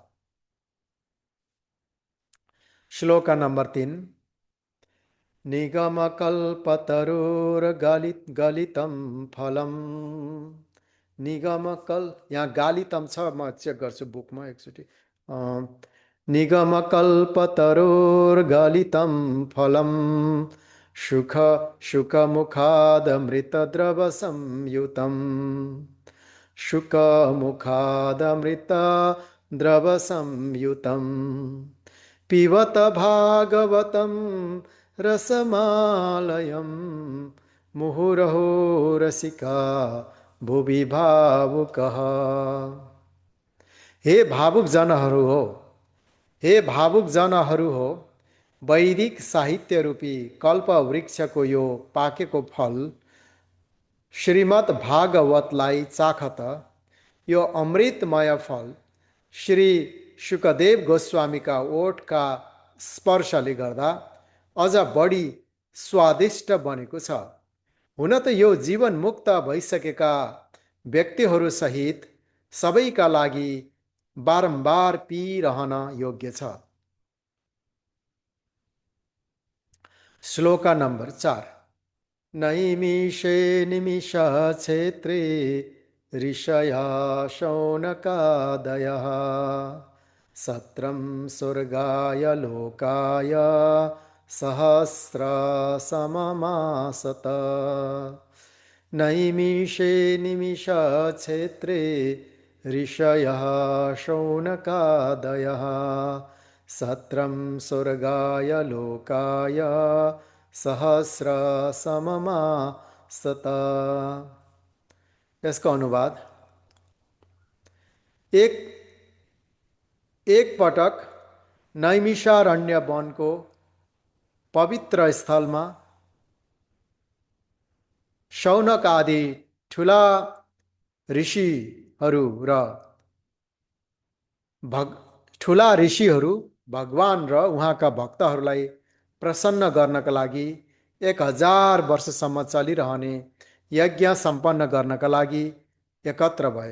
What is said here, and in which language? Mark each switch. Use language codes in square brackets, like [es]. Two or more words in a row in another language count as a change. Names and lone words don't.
[ne] श्लोक नम्बर 3। [sa] निगमकल्पतरोर्गलितं फलम। [ne] यहाँ गालितम छ, म चेक गर्छु बुकमा एकचोटि। [sa] निगमकल्पतरोर्गलितं फलम सुख सुखमुखादमृतद्रव संयुतम्। सुखमुखादमृतद्रव संयुतम् पिबत भागवतं रसमालयं मुहुरहो रसिका भुवि भावुकः। [ne] हे भावुक जनहरू हो, वैदिक साहित्य रूपी कल्प वृक्षको यो पाकेको फल श्रीमद् भागवतलाई चाखत। यो अमृतमय फल श्री शुकदेव गोस्वामीका ओठका स्पर्शले गर्दा अझ बढी स्वादिष्ट बनेको छ। हुन त यो जीवन मुक्त भइसकेका व्यक्तिहरू सहित सबैका लागि बारम्बार पिइरहन योग्य छ। श्लोक नम्बर 4। [sa] नैमिषे निमिष क्षेत्रे ऋषया शौनकादयः सत्रं स्वर्गाय लोकाय सहस्रसममासत। नैमिषे निमिष क्षेत्रे ऋषयः शौनकादयः सत्रं स्वर्गाय लोकाय सहस्रसममासत। [ne] यसको अनुवाद। एक पटक नैमिषारण्य वनको पवित्र स्थलमा शौनक आदि ठुला ऋषिहरू भगवान र उहाँका भक्तहरूलाई प्रसन्न गर्नका लागि 1000 वर्षसम्म चलिरहने यज्ञ सम्पन्न गर्नका लागि एकत्र भए।